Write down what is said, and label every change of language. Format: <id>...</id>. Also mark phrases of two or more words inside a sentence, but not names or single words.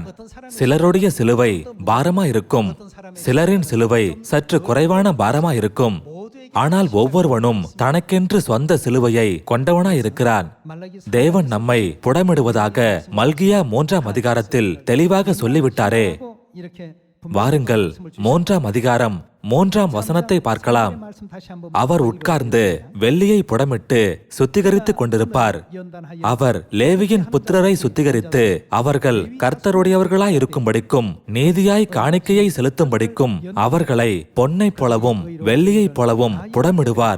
<ta>சிலருடைய சிலுவை பாரமா இருக்கும், சிலரின் சிலுவை சற்று குறைவான பாரமா இருக்கும். ஆனால் ஒவ்வொருவனும் தனக்கென்று சொந்த சிலுவையை கொண்டவனா இருக்கிறான். தேவன் நம்மை புடமிடுவதாக மல்கியா 3ஆம் அதிகாரத்தில் தெளிவாக சொல்லிவிட்டாரே.</ta> <ko>이렇게</ko> <ta>வாருங்கள் 3ஆம் அதிகாரம் 3ஆம் வசனத்தை பார்க்கலாம்.</ta> <ko>말씀 다시 한번</ko> <ta>அவர் உட்கார்ந்து வெள்ளியை புடமிட்டு சுத்திகரித்துக் கொண்டிருப்பார்.</ta> <ko>연단하여</ko> <ta>அவர் லேவியின் புத்திரரை சுத்திகரித்து அவர்கள் கர்த்தருடையவர்களாய் இருக்கும்படிக்கும் நீதியாய் காணிக்கையை செலுத்தும்படிக்கும் அவர்களை பொன்னைப் போலவும் வெள்ளியைப் போலவும் புடமிடுவார்.</ta>